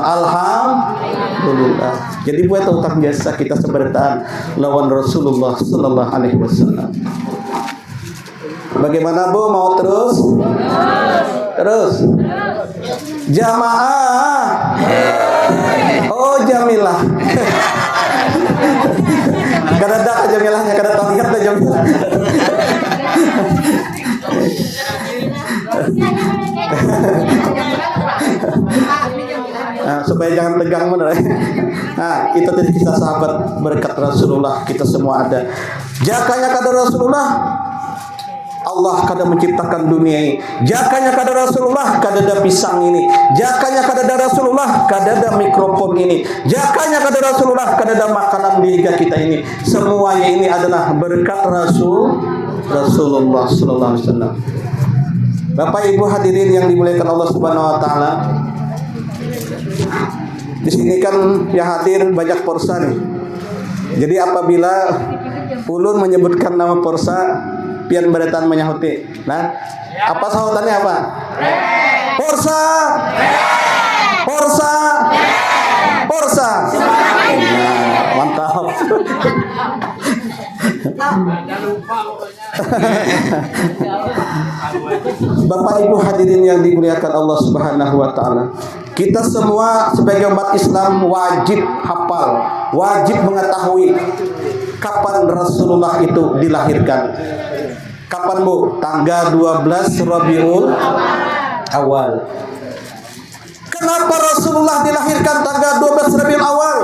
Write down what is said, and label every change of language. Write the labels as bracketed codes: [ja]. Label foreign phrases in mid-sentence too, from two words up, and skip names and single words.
[id] Alhamdulillah. [bjn] Jadi buat utang jasa kita sebertaan lawan Rasulullah [ar] sallallahu alaihi wasallam. [id] Bagaimana Bu, mau terus? Terus. Jamaah. Oh Jamilah. [bjn] Kada ada Jamilahnya, kada tahu lihat dah Jamilah. Nah, supaya jangan tegang benar. [id] Nah, itu tadi kisah sahabat berkat Rasulullah kita semua ada. [bjn] Jakanya kata Rasulullah Allah kada menciptakan dunia ini. Jakanya kada Rasulullah kada ada pisang ini. Jakanya kada ada Rasulullah kada ada mikrofon ini. Jakanya kada Rasulullah kada ada makanan di liga kita ini. [id] Semuanya ini adalah berkat Rasulullah [ar] sallallahu alaihi wasallam. [id] Bapak Ibu hadirin yang dimuliakan Allah [ar] Subhanahu wa taala. [bjn] Di sini kan yang hadir banyak porsa nih. Jadi apabila ulun menyebutkan nama porsa, pian beretan menyahuti. [id] Nah, apa sahutannya apa? Porsa. Porsa. Porsa. Nah, mantap. Bapak Ibu hadirin yang dimuliakan Allah [ar] Subhanahu wa taala. [id] Kita semua sebagai umat Islam wajib hafal, wajib mengetahui kapan Rasulullah itu dilahirkan. Kapan Bu? Tanggal 12 Rabiul Awal. Kenapa Rasulullah dilahirkan tanggal 12 Rabiul Awal?